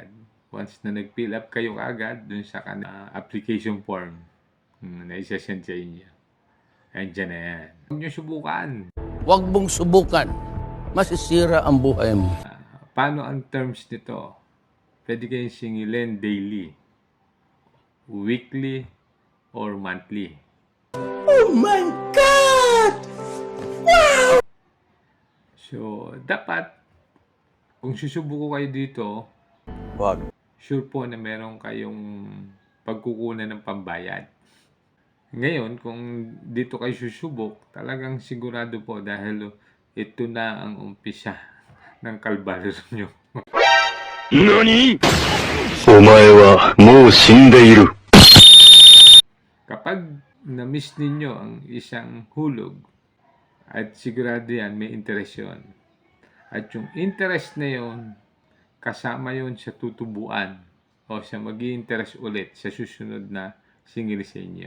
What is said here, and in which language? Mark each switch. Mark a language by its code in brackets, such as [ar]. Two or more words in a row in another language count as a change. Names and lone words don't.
[tl] Once na nag-fill up kayo kagad dun sa application form na isa-send sa inyo. Andiyan na yan. Huwag nyo subukan. Huwag mong subukan. Masisira ang buhay mo. Paano ang terms nito? Pwede kayong singilin [en] daily, weekly, or monthly. Oh my God! [tl] So, dapat, kung susubuko kayo dito, Huwag. sure po na meron kayong pagkukunan ng pambayad. Ngayon, kung dito kayo susubok, talagang sigurado po dahil ito na ang umpisa ng kalbaryo nyo. NANI?! [ja] お前はもう死んでいる。 [tl] Kapag na-miss ninyo ang isang hulog, at sigurado yan, may interest yun. At yung interest na yun, kasama yun sa tutubuan o sa mag-i-interest ulit sa susunod na singil sa inyo.